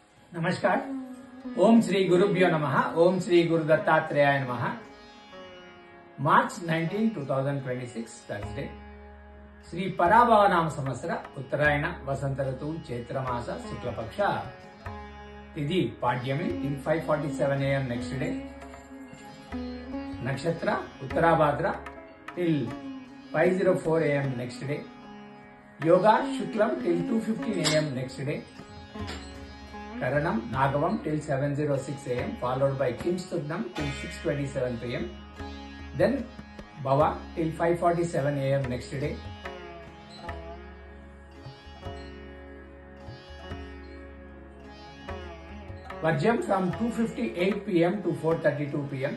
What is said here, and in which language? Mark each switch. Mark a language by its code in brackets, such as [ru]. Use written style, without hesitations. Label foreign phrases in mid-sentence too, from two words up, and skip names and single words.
[sa] नमस्कार। ओम श्री गुरुभ्यो नमः। ओम श्री गुरु दत्तात्रेयाय नमः। [te] మార్చ్ 19, 2026 థర్స్డే శ్రీ పరాభవనామ సంవత్సర ఉత్తరాయణ వసంత ఋతువు చైత్రమాస శుక్లపక్ష తిథి పాడ్యమి [en] in 5:47 AM next day. [te] నక్షత్ర ఉత్తరాభాద్ర [en] till 5:04 AM next day. [te] యోగా శుక్లం [en] till 2:15 AM next day. Karanam Nagavam till 7:06 AM, followed by Kimstugnam till 6:27 PM. Then Bhava till 5:47 AM next day. Varjam from 2:58 PM to 4:32 PM.